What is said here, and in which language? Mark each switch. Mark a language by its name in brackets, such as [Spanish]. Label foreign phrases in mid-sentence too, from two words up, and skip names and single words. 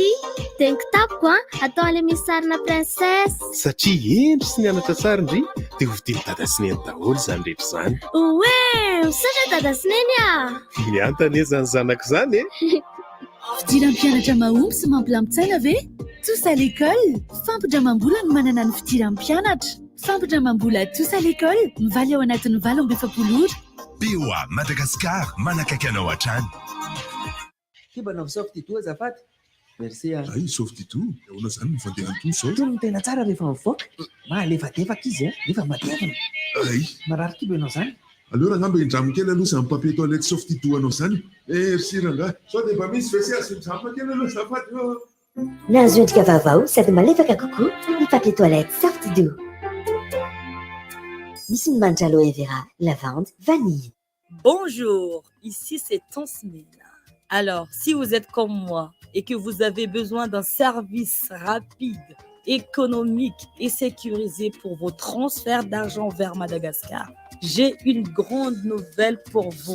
[Malagasy] Dia ny kitapoko atao an'ilay misy sarina princesse. Satria endry sy nianatra tsara indri dia hovidiny dada Sineny daholo izany rehetra izany. Oe, misaotra Dada Sineny a. Miantana zany zanako izany e. Fidiran'ny mpianatra mahomby sy mampilamin-tsaina ve? [French] Tous à l'école, [Malagasy] fampindramam-bola no manana ny fidiran'ny mpianatra. Fampindramam-bola tous à l'école, mivaly ao anatin'ny 7 ora. POA Madagascar manakaiky anao hatrany. Kibanao softy toa azafady. [French] Merci. [Malagasy] Ay, softy toa. Ahoana zany ny fandehan'ny toa sao? Toa no tena tsara rehefa mivoaka. Malefadefaka izy nefa matevina. Ay. Marary kibo ianao zany. Alors angamba indramo kely aloha izany [French] papier toilette [Malagasy] softy toa anao zany. Merci ranga. Sao dia mba misy WC asindramo kely aloha azafady. Nahazo endrika vaovao sady malefaka kokoa ny [French] papier toilette [Malagasy] Softy Do. Misy ny manitra aloe vera, [French] lavande, vanille. Bonjour, ici c'est Tonsmina. Alors, si vous êtes comme moi et que vous avez besoin d'un service rapide, économique et sécurisé pour vos transferts d'argent vers Madagascar, j'ai une grande nouvelle pour vous.